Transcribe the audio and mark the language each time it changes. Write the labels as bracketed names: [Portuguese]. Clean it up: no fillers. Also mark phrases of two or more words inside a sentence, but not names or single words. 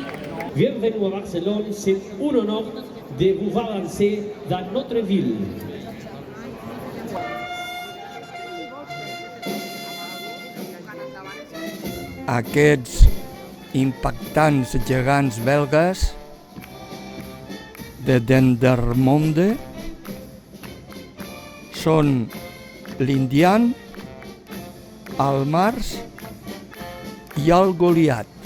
[French] Bienvenue à Barcelone, c'est un honneur de vous voir danser dans notre ville. [Catalan] Aquests impactants gegants belgues de Dendermonde són l'Indian, el Mars i el Goliat.